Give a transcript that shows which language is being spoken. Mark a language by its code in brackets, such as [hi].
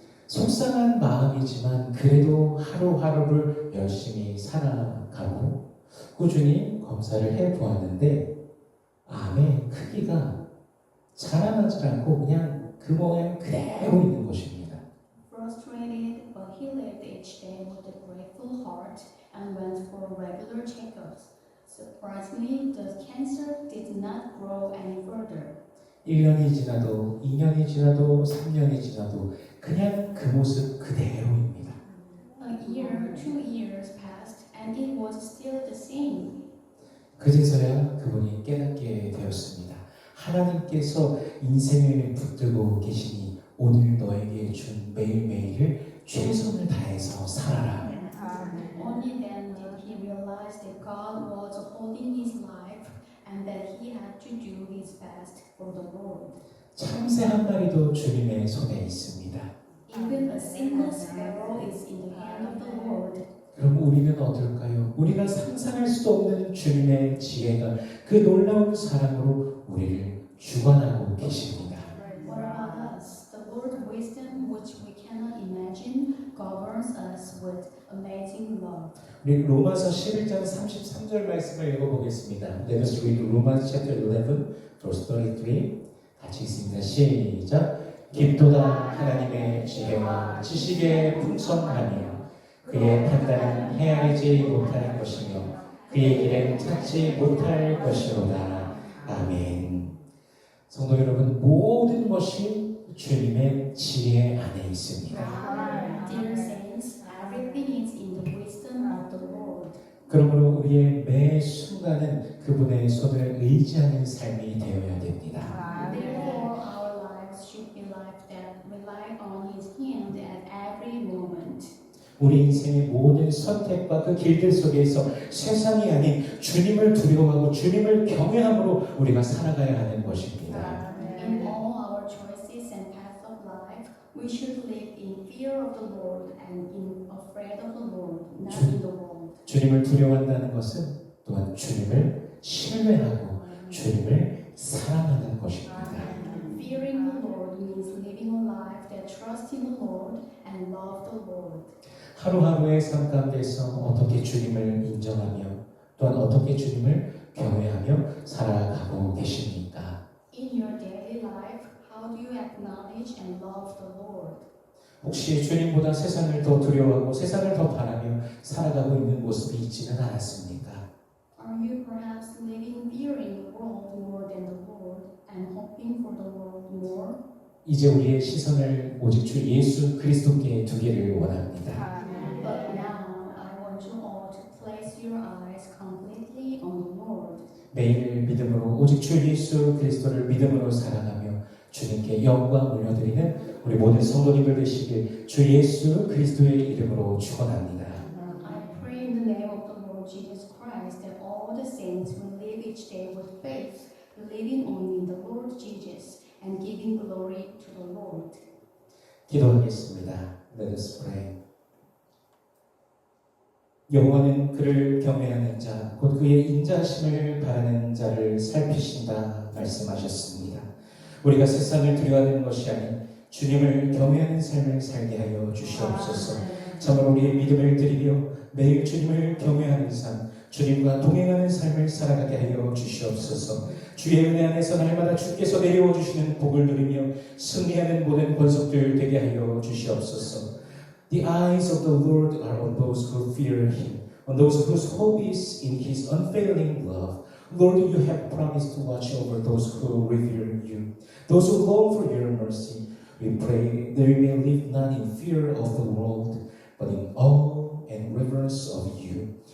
[ko] 속상한 마음이지만 그래도 하루하루를 열심히 살아가고 꾸준히 검사를 해보았는데 암의 크기가 자라나지 않고 그냥 그 모양 그대로 있는 것입니다. [en] Frustrated, but he lived each day with a grateful heart and went for regular checkups. Surprisingly, the cancer did not grow any further. [ko] 1년이 지나도 2년이 지나도 3년이 지나도 그냥 그 모습 그대로입니다. [en] A year, 2 years passed, and it was still the same. [ko] 그제서야 그분이 깨닫게 되었습니다. 하나님께서 인생을 붙들고 계시니 오늘 너에게 준 매일매일을 최선을 다해서 살아라. [en] Only then did he realize that God was upholding his life and that he had to do his best for the Lord. [ko] 참새 한 마리도 주님의 손에 있습니다. [en] Even a single sparrow is in the hand of the Lord. [ko] 그럼 우리는 어떨까요? 우리가 상상할 수도 없는 주님의 지혜가 그 놀라운 사랑으로 우리를 주관하고 계십니다. [en] What about us? The Lord's wisdom, which we cannot imagine, governs us with amazing love. [ko] 우리 로마서 11장 33절 말씀을 읽어보겠습니다. [en] Let us read Romans chapter 11, verse 33. [ko] 같이 읽습니다. 시작. 깊도다 하나님의 지혜와 지식의 풍성함이요 그의 판단은 헤아리지 못할 것이며 그의 길은 찾지 못할 것이로다. 아멘. 성도 여러분, 모든 것이 주님의 지혜 안에 있습니다. [en] Dear saints, everything is in the wisdom of the Lord. [ko] 그러므로 우리의 매 순간은 그분의 손을 의지하는 삶이 되어야 됩니다. [en] Therefore, our lives should be lives that rely on His hand at every moment. [ko] 우리 인생의 모든 선택과 그 길들 속에서 세상이 아닌 주님을 두려워하고 주님을 경외함으로 우리가 살아가야 하는 것입니다. [en] In all our choices and paths of life, we should live in fear of the Lord and in afraid of the Lord, not in the world. [ko] 주님을 두려워한다는 것은 또한 주님을 신뢰하고 주님을 사랑하는 것입니다. [en] Fearing the Lord means living a life that trusts in the Lord and love the Lord. [ko] 하루하루의 삶 가운데서 어떻게 주님을 인정하며 또한 어떻게 주님을 경외하며 살아가고 계십니까? [en] In your daily life, how do you acknowledge and love the Lord? [ko] 혹시 주님보다 세상을 더 두려워하고 세상을 더 바라며 살아가고 있는 모습이 있지는 않았습니까? [en] Are you perhaps living fearing the world more than the Lord and hoping for the world more? [ko] 이제 우리의 시선을 오직 주 예수 그리스도께 두기를 원합니다. [en] But now I want you all to place your eyes completely on the Lord. [ko] 매일 믿음으로 오직 주 예수 그리스도를 믿음으로 사랑하며 주님께 영광 올려드리는 우리 모든 성도님들 되시길 주 예수 그리스도의 이름으로 축원합니다. [en] I pray in the name of the Lord Jesus Christ that all the saints will live each day with faith, believing only in the Lord Jesus and giving glory to the Lord. [ko] 기도하겠습니다. [en] Let us pray. [ko] 여호와는 그를 경외하는 자, 곧 그의 인자하심을 바라는 자를 살피신다 말씀하셨습니다. 우리가 세상을 두려워하는 것이 아닌 주님을 경외하는 삶을 살게 하여 주시옵소서. 참으로 우리의 믿음을 드리며 매일 주님을 경외하는 삶, 주님과 동행하는 삶을 살아가게 하여 주시옵소서. 주의 은혜 안에서 날마다 주께서 내려와 주시는 복을 누리며 승리하는 모든 권속들 되게 하여 주시옵소서. [en] The eyes of the Lord are on those who fear Him, on those whose hope is in His unfailing love. Lord, you have promised to watch over those who revere you, those who long for your mercy. We pray that we may live not in fear of the world, but in awe and reverence of you.